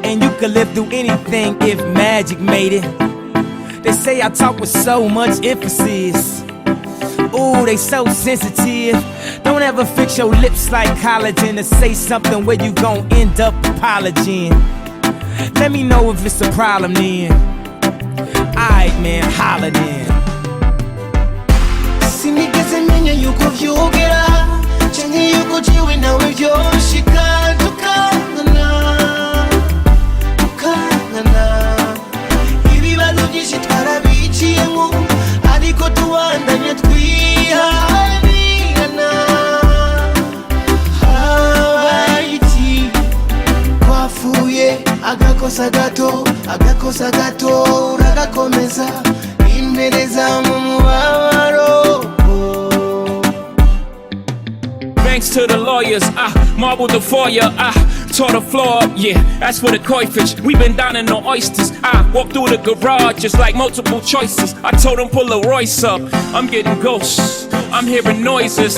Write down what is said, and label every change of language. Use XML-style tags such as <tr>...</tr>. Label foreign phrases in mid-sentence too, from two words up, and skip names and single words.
<en>And you could live through anything if magic made it. They say I talk with so much emphasis. Ooh, they so sensitive. Don't ever fix your lips like collagen to say something where you gon' end up apologizing. Let me know if it's a problem then. Alright man, holla then.</en> <rn>Sinigeze menya yuko vyogera canke yuko jiwe nawe vyoshika tukangana ibibazo vyinshi twarabiciyemo ariko tubandanya twihanganirana habaye twafuye agakosa gato uragakomeza impereza mu mubabaro.</rn> <en>Thanks to the lawyers, I marbled the foyer, I tore the floor up, yeah, that's for the koi fish. We been down in the oysters, I walked through the garage just like multiple choices. I told them pull a Royce up, I'm getting ghosts, I'm hearing noises.</en>